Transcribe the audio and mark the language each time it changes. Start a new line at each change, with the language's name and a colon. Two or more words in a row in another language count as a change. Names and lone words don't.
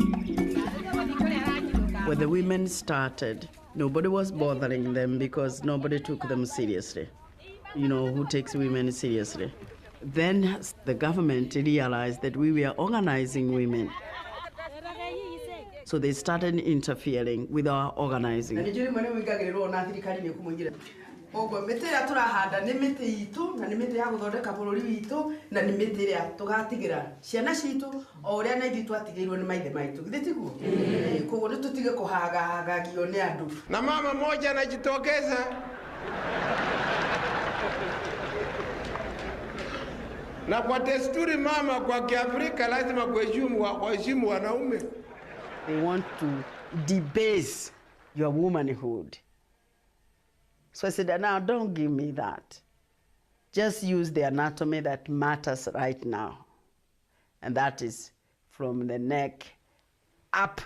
English: When the women started, nobody was bothering them because nobody took them seriously. You know, who takes women seriously? Then the government realized that we were organizing women. So they started interfering with our organizing.
Kikuyu: Ogo miti ria turahanda ni miti itu na ni miti ya guthondeka bururi witu na ni miti ria tugatigira ciana citu o uria na ithu twatigirwo ni maithe maitu githitiguo koguo ni tutige kuhagagio ni andu.
Swahili: Na mama moja anajitokeza na kwa desturi mama kwa Kiafrika lazima kuheshimu wanaume.
English: They want to debase your womanhood. So I said, now don't give me that. Just use the anatomy that matters right now. And that is from the neck up.